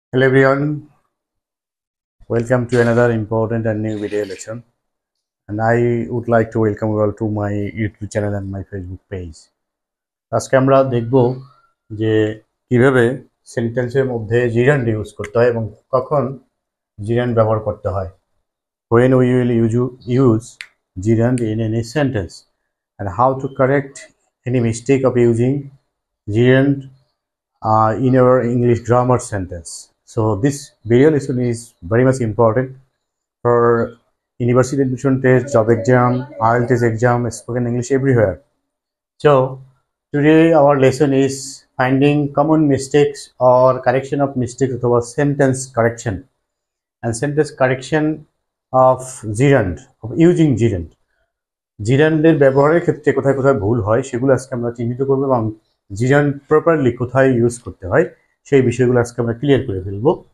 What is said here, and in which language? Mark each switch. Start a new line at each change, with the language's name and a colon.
English: Hello everyone, welcome to another important and new video lesson. And I would like to welcome you all to my YouTube channel and my Facebook page.
Bangla: আজকে আমরা দেখব যে কিভাবে সেন্টেন্সের মধ্যে জিরান্ড use করতে হয় এবং কখন জিরান্ড ব্যবহার করতে হয়।
English: When we will use gerund in any sentence and how to correct any mistake of using gerund in our English grammar sentence. So this video lesson is very much important for university admission test, job exam, IELTS exam, spoken English everywhere. So today our lesson is finding common mistakes or correction of mistakes or sentence correction and sentence correction of gerund, of using gerund.
Bangla: জিরান্ডের ব্যবহারের ক্ষেত্রে কোথায় কোথায় ভুল হয় সেগুলো আজকে আমরা চিহ্নিত করব এবং জিরান্ড প্রপারলি কোথায় ইউজ করতে হয় সেই বিষয়গুলো আজকে আমরা ক্লিয়ার করে ফেলবো।